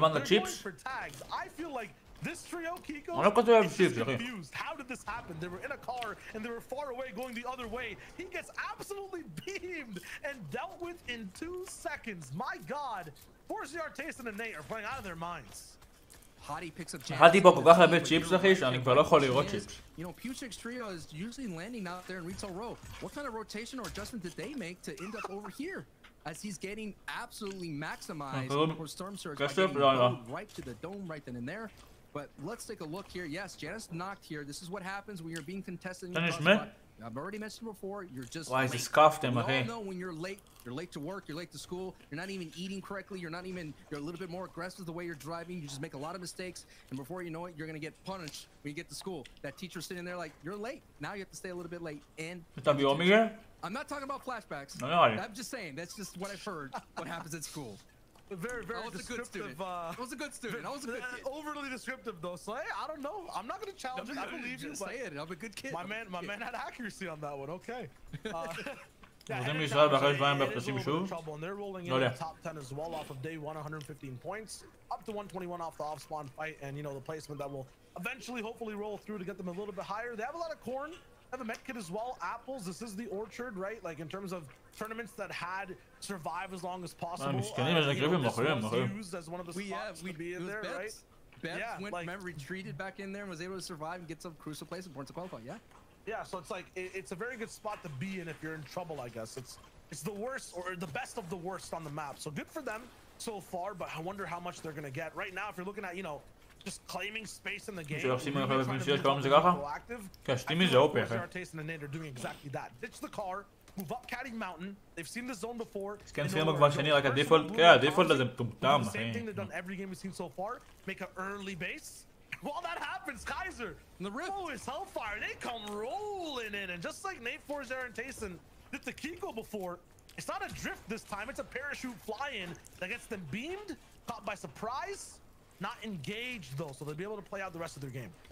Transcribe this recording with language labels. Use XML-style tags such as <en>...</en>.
<en>They're going for tags. I feel like this trio, Kiko, is just confused. How did this happen? They were in a car and they were far away going the other way. He gets absolutely beamed and dealt with in 2 seconds. My God. Corsair, Tyson, and Nate are playing out of their minds.</en> <he>אכלתי פה כל כך הרבה צ'יפס אחי שאני כבר לא יכול לראות צ'יפס.</he> <en>You know, Putrik's trio is usually landing out there in retail row. What kind of rotation or adjustment did they make to end up over here? As he's getting absolutely maximized for Storm Surge by getting right to the dome right then and there. But let's take a look here. Yes, Janice knocked here. This is what happens when you're being contested in your spot. I've already mentioned before, you're just late. We all know when you're late to work, you're late to school, you're not even eating correctly, you're a little bit more aggressive the way you're driving, you just make a lot of mistakes, and before you know it, you're gonna get punished when you get to school. That teacher's sitting there like, you're late. Now you have to stay a little bit late. And I'm not talking about flashbacks. I'm just saying, that's just what I've heard, what happens at school. Very, very descriptive. I was a good student. I was a good kid. Overly descriptive though. So hey, I don't know. I'm not gonna challenge it. I believe you. Say it. I'm a good kid. My man had accuracy on that one. Okay.</en> <he>רוצים לישראל באחרי שבועיים בפרסים שוב? לא יודע.</he> <en>Top 10 as well off of day 1, 115 points, up to 121 off the off spawn fight, and you know the placement that will eventually hopefully roll through to get them a little bit higher. They have a lot of corn. They have a med kit as well. Apples. This is the orchard, right? Like in terms of tournaments that had survive as long as possible. Used as one of the spots to be in there, right? Beps went, remember, retreated back in there and was able to survive and get some crucial place and points to qualify. Yeah, so it's like it's a very good spot to be in if you're in trouble, I guess. It's the worst or the best of the worst on the map. So good for them so far, but I wonder how much they're gonna get. Right now, if you're looking at, you know, just claiming space in the game. Tyson and Nate are doing exactly that. Ditch the car, move up Caddy Mountain. They've seen the zone before.</en> <he>כן, סיימו כבר שני, רק הדיפולט, כן, הדיפולט הזה מטומטם, אחי.</he> <en>Same thing they've done every game we've seen so far. Make an early base. While that happens, Kaiser, the Rift is Hellfire. They come rolling in, and just like Nate Forzair and Tyson did to Kiko before, it's not a drift this time. It's a parachute fly-in that gets them beamed, caught by surprise, not engaged though, so they'll be able to play out the rest of their game.</en>